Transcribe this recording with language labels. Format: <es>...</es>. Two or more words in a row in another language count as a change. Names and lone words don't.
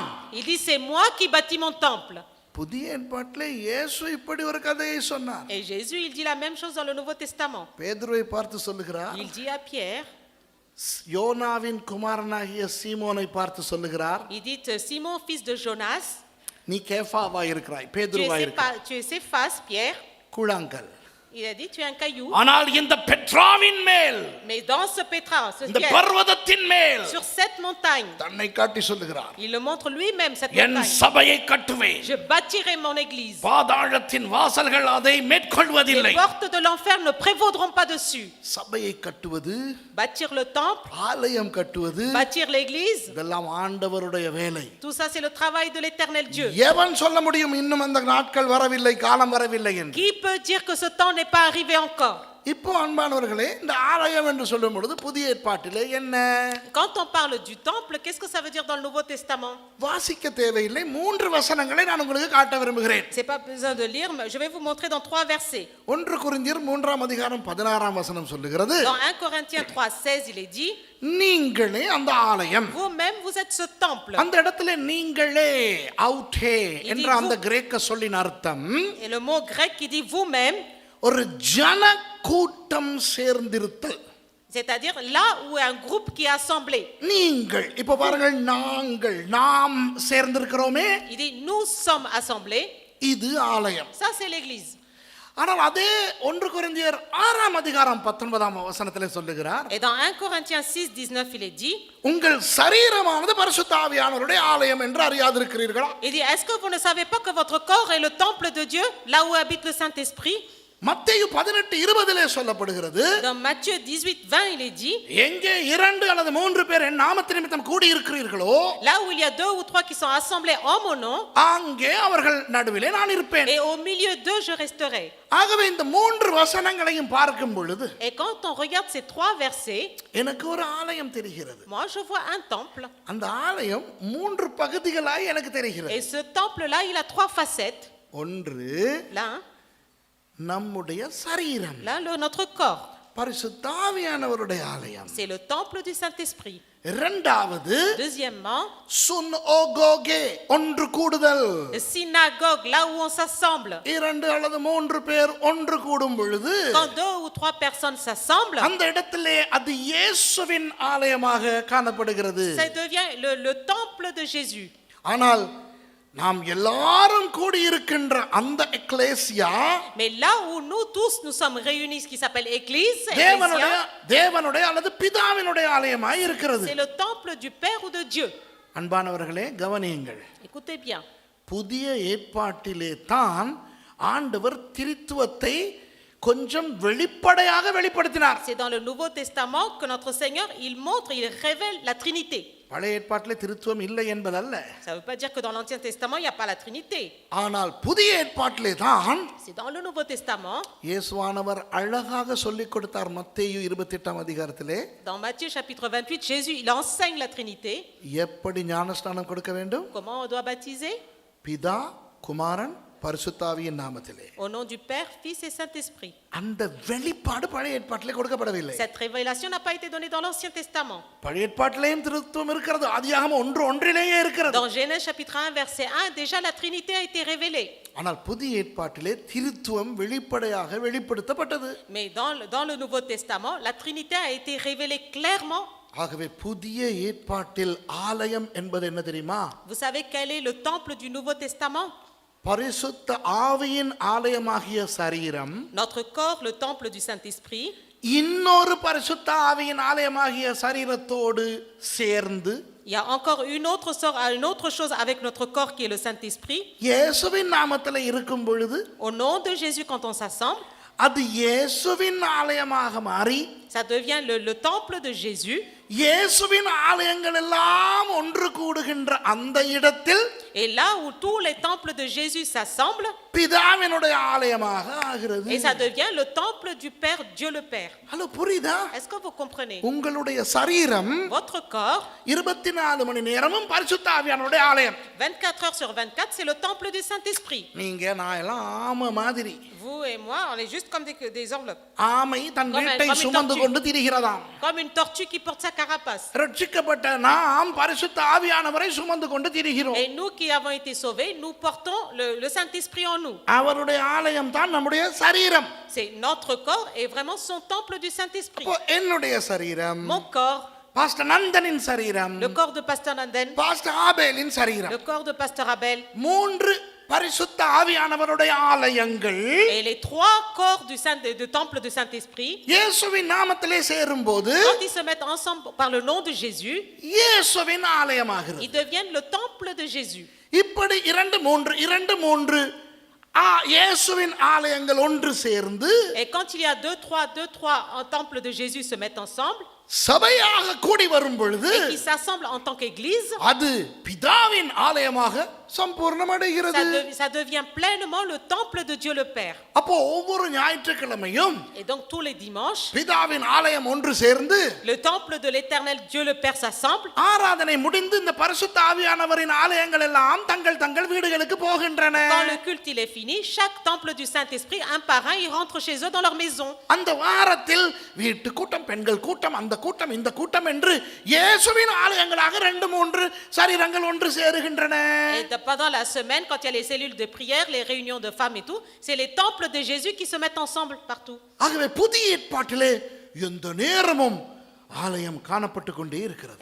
<fr>Il dit, c'est moi qui bâtis mon temple.</fr> <ta>புதிய ஏற்பாட்டிலே இயேசு இப்படி ஒரு கதையை சொன்னார்.</ta> <fr>Et Jésus, il dit la même chose dans le Nouveau Testament.</fr> <ta>பேதுருவை பார்த்து சொல்லுகிறார்.</ta> <fr>Il dit à Pierre,</fr> <ta>யோனாவின் குமாரனாகிய சீமோனை பார்த்து சொல்லுகிறார்.</ta> <fr>il dit, Simon, fils de Jonas,</fr> <ta>நீ கேஃபாவா இருக்கிறாய், பேதுருவா இருக்கிறாய்.</ta> <fr>tu es Céphas, Pierre.</fr> <ta>கூழாங்கல்.</ta> <fr>Il a dit, tu es un caillou.</fr> <ta>ஆனால் இந்த பெட்ராவின் மேல்,</ta> <fr>Mais dans ce pétrin, ce</fr> <ta>இந்த</ta> <fr>pierre,</fr> <ta>பர்வதத்தின் மேல்</ta> <fr>sur cette montagne,</fr> <ta>தன்னை காட்டி சொல்லுகிறார்.</ta> <fr>il le montre lui-même, cette</fr> <ta>என்</ta> <fr>montagne.</fr> <ta>சபையை கட்டுவேன்.</ta> <fr>Je bâtirai mon église.</fr> <ta>பாதாளத்தின் வாசல்கள் அதை மேற்கொள்வதில்லை.</ta> <fr>Les portes de l'enfer ne prévaudront pas dessus.</fr> <ta>சபையை கட்டுவது,</ta> <fr>Bâtir le temple,</fr> <ta>ஆலயம் கட்டுவது,</ta> <fr>bâtir l'église,</fr> <ta>இதெல்லாம் ஆண்டவருடைய வேலை.</ta> <fr>tout ça c'est le travail de l'Éternel Dieu.</fr> <ta>எவன் சொல்ல முடியும் இன்னும் அந்த நாட்கள் வரவில்லை, காலம் வரவில்லை என்று?</ta> <fr>Qui peut dire que ce temps n'est pas arrivé encore?</fr> <ta>இப்போ அன்பானவர்களே, இந்த ஆலயம் என்று சொல்லும் பொழுது புதிய ஏற்பாட்டிலே என்ன?</ta> <fr>Quand on parle du temple, qu'est-ce que ça veut dire dans le Nouveau Testament?</fr> <ta>வாசிக்க தேவையில்லை, 3 வசனங்களை நான் உங்களுக்கு காட்ட விரும்புகிறேன்.</ta> <fr>C'est pas besoin de lire, mais je vais vous montrer dans 3 versets.</fr> <ta>1 கொரிந்தியர் 3ஆம் அதிகாரம் 16ஆம் வசனம் சொல்லுகிறது,</ta> <fr>Dans 1 Corinthiens 3:16, il est dit,</fr> <ta>நீங்களே அந்த ஆலயம்.</ta> <fr>vous-même vous êtes ce temple.</fr> <ta>அந்த இடத்துல நீங்களே, அவுட்டே என்ற அந்த கிரேக்க சொல்லின் அர்த்தம்,</ta> <fr>Et le mot grec qui dit vous-même,</fr> <ta>ஒரு ஜன கூட்டம் சேர்ந்திருத்தல்.</ta> <fr>c'est-à-dire là où un groupe qui est assemblé.</fr> <ta>நீங்கள் இப்ப பாருங்கள், நாங்கள், நாம் சேர்ந்திருக்கிறோமே,</ta> <fr>Il dit nous sommes assemblés.</fr> <ta>இது ஆலயம்.</ta> <fr>Ça c'est l'église.</fr> <ta>ஆனால் அதே 1 கொரிந்தியர் 6ஆம் அதிகாரம் 19ஆம் வசனத்திலே சொல்லுகிறார்,</ta> <fr>Et dans 1 Corinthiens 6:19, il est dit,</fr> <ta>உங்கள் சரீரமானது பரிசுத்த ஆவியானவருடைய ஆலயம் என்று அறியாதிருக்கிறீர்களா?</ta> <fr>il dit, est-ce que vous ne savez pas que votre corps est le temple de Dieu, là où habite le Saint-Esprit?</fr> <ta>மத்தேயு 18:20 சொல்லப்படுகிறது,</ta> <fr>Dans Matthieu 18:20, il est dit,</fr> <ta>எங்கே 2 அல்லது 3 பேர் என் நாமத்து நிமித்தம் கூடி இருக்கிறீர்களோ,</ta> <fr>là où il y a 2 ou 3 qui sont assemblés en mon nom,</fr> <ta>அங்கே அவர்கள் நடுவிலே நான் இருப்பேன்.</ta> <fr>et au milieu d'eux je resterai.</fr> <ta>ஆகவே இந்த 3 வசனங்களையும் பார்க்கும் பொழுது</ta> <fr>Et quand on regarde ces 3 versets,</fr> <ta>எனக்கு ஒரு ஆலயம் தெரிகிறது.</ta> <fr>moi je vois un temple.</fr> <ta>அந்த ஆலயம் 3 பகுதிகளாய் எனக்கு தெரிகிறது.</ta> <fr>Et ce temple-là, il a 3 facettes.</fr> <ta>ஒன்று</ta> <fr>Là,</fr> <ta>நம்முடைய சரீரம்,</ta> <fr>notre corps.</fr> <ta>பரிசுத்த ஆவியானவருடைய ஆலயம்.</ta> <fr>C'est le temple du Saint-Esprit.</fr> <ta>இரண்டாவது</ta> <fr>Deuxièmement,</fr> <ta>சுனோகோகே, ஒன்று கூடுதல்.</ta> <fr>le synagogue, là où on s'assemble.</fr> <ta>2 அல்லது 3 பேர் ஒன்று கூடும் பொழுது</ta> <fr>Quand 2 ou 3 personnes s'assemblent,</fr> <ta>அந்த இடத்திலே அது இயேசுவின் ஆலயமாக காணப்படுகிறது.</ta> <fr>ça devient le temple de Jésus.</fr> <ta>ஆனால் நாம் எல்லாரும் கூடி இருக்கின்ற அந்த எக்லேசியா,</ta> <fr>Mais là où nous tous nous sommes réunis, ce qui s'appelle Église,</fr> <ta>தேவனுடைய அல்லது பிதாவினுடைய ஆலயமாய் இருக்கிறது.</ta> <fr>c'est le temple du Père ou de Dieu.</fr> <ta>அன்பானவர்களே, கவனியுங்கள்.</ta> <fr>Écoutez bien.</fr> <ta>புதிய ஏற்பாட்டிலே தான் ஆண்டவர் திரித்துவத்தை கொஞ்சம் வெளிப்படையாக வெளிப்படுத்தினார்.</ta> <fr>C'est dans le Nouveau Testament que notre Seigneur, il montre, il révèle la Trinité.</fr> <ta>பழைய ஏற்பாட்டிலே திருத்துவம் இல்லை என்பதல்ல.</ta> <fr>Ça ne veut pas dire que dans l'Ancien Testament, il n'y a pas la Trinité.</fr> <ta>ஆனால் புதிய ஏற்பாட்டிலே தான்</ta> <fr>C'est dans le Nouveau Testament,</fr> <ta>இயேசுவானவர் அழகாக சொல்லிக் கொடுத்தார். மத்தேயு 28 அதிகாரத்திலே</ta> <fr>dans Matthieu chapitre 28, Jésus, il enseigne la Trinité.</fr> <ta>எப்படி ஞானஸ்நானம் கொடுக்க வேண்டும்?</ta> <fr>Comment on doit baptiser?</fr> <ta>பிதா, குமாரன், பரிசுத்தாவியின் நாமத்திலே.</ta> <fr>Au nom du Père, Fils et Saint-Esprit.</fr> <ta>அந்த வெளிப்பாடு பழைய ஏற்பாட்டிலே கொடுக்கப்படவில்லை.</ta> <fr>Cette révélation n'a pas été donnée dans l'Ancien Testament.</fr> <ta>பழைய ஏற்பாட்டிலேயும் திருத்துவம் இருக்கிறது. ஆதியாகமம் 1:1 இருக்கிறது.</ta> <fr>Dans Genèse chapitre 1, verset 1, déjà la Trinité a été révélée.</fr> <ta>ஆனால் புதிய ஏற்பாட்டிலே திருத்துவம் வெளிப்படையாக வெளிப்படுத்தப்பட்டது.</ta> <fr>Mais dans le Nouveau Testament, la Trinité a été révélée clairement.</fr> <ta>ஆகவே புதிய ஏற்பாட்டில் ஆலயம் என்பது என்ன தெரியுமா?</ta> <fr>Vous savez quel est le temple du Nouveau Testament?</fr> <ta>பரிசுத்த ஆவியின் ஆலயமாகிய சரீரம்,</ta> <fr>Notre corps, le temple du Saint-Esprit,</fr> <ta>இன்னொரு பரிசுத்த ஆவியின் ஆலயமாகிய சரீரத்தோடு சேர்ந்து</ta> <fr>il y a encore une autre chose avec notre corps qui est le Saint-Esprit.</fr> <ta>இயேசுவின் நாமத்தில் இருக்கும் பொழுது</ta> <fr>Au nom de Jésus, quand on s'assemble,</fr> <ta>அது இயேசுவின் ஆலயமாக மாறி</ta> <fr>ça devient le temple de Jésus.</fr> <ta>இயேசுவின் ஆலயங்கள் எல்லாம் ஒன்று கூடுகின்ற அந்த இடத்தில்</ta> <fr>Et là où tous les temples de Jésus s'assemblent,</fr> <ta>பிதாவினுடைய ஆலயமாக ஆகிறது.</ta> <fr>et ça devient le temple du Père, Dieu le Père.</fr> <ta>ஹலோ, புரியுதா?</ta> <fr>Est-ce que vous comprenez?</fr> <ta>உங்களுடைய சரீரம்</ta> <fr>Votre corps,</fr> <ta>24 மணி நேரமும் பரிசுத்த ஆவியானவருடைய ஆலயம்.</ta> <fr>24 heures sur 24, c'est le temple du Saint-Esprit.</fr> <ta>நீங்க நான் எல்லாம் ஆமை மாதிரி.</ta> <fr>Vous et moi, on est juste comme des enveloppes.</fr> <ta>ஆமை தன்</ta> <fr>Comme</fr> <ta>வீட்டை</ta> <fr>une</fr> <ta>சுமந்து</ta> <fr>tortue.</fr> <ta>கொண்டு திரிகிறதாம்.</ta> <fr>Comme une tortue qui porte sa carapace.</fr> <ta>ரட்சிக்கப்பட்ட நாம் பரிசுத்த ஆவியானவரை சுமந்து கொண்டு திரிகிறோம்.</ta> <fr>Et nous qui avons été sauvés, nous portons le Saint-Esprit en nous.</fr> <ta>அவருடைய ஆலயம் தான் நம்முடைய சரீரம்.</ta> <fr>C'est notre corps et vraiment son temple du Saint-Esprit.</fr> <ta>அப்போ என்னுடைய சரீரம்,</ta> <fr>Mon corps,</fr> <ta>பாஸ்டர் நந்தனின் சரீரம்,</ta> <fr>le corps de Pasteur Nanden,</fr> <ta>பாஸ்டர் ஆபேலின் சரீரம்,</ta> <fr>le corps de Pasteur Abel,</fr> <ta>3 பரிசுத்த ஆவியானவருடைய ஆலயங்கள்</ta> <fr>et les 3 corps du temple du Saint-Esprit,</fr> <ta>இயேசுவின் நாமத்திலே சேரும்போது</ta> <fr>quand ils se mettent ensemble par le nom de Jésus,</fr> <ta>இயேசுவின் ஆலயமாகிறது.</ta> <fr>ils deviennent le temple de Jésus.</fr> <ta>இப்படி 2-3 இயேசுவின் ஆலயங்கள் ஒன்று சேர்ந்து</ta> <fr>Et quand il y a 2-3 en temple de Jésus se mettent ensemble,</fr> <ta>சபையாக கூடி வரும் பொழுது</ta> <fr>et qui s'assemblent en tant qu'église,</fr> <ta>அது பிதாவின் ஆலயமாக சம்பூர்ணமடைகிறது.</ta> <fr>ça devient pleinement le temple de Dieu le Père.</fr> <ta>அப்போ ஒவ்வொரு ஞாயிற்றுக்கிழமையும்</ta> <fr>Et donc tous les dimanches,</fr> <ta>பிதாவின் ஆலயம் ஒன்று சேர்ந்து</ta> <fr>le temple de l'Éternel Dieu le Père s'assemble.</fr> <ta>ஆராதனை முடிந்து இந்த பரிசுத்த ஆவியானவரின் ஆலயங்கள் எல்லாம் தங்கள் வீடுகளுக்கு போகின்றன.</ta> <fr>Quand le culte il est fini, chaque temple du Saint-Esprit, un par un, ils rentrent chez eux dans leur maison.</fr> <ta>அந்த வாரத்தில் வீட்டு கூட்டம், பெண்கள் கூட்டம், அந்த கூட்டம், இந்த கூட்டம் என்று இயேசுவின் ஆலயங்களாக 2-3 சரீரங்கள் ஒன்று சேருகின்றன.</ta> <fr>Et pendant la semaine, quand il y a les cellules de prière, les réunions de femmes et tout, c'est les temples de Jésus qui se mettent ensemble partout.</fr> <ta>ஆகவே புதிய ஏற்பாட்டிலே எந்த நேரமும் ஆலயம் காணப்பட்டு கொண்டே இருக்கிறது.</ta>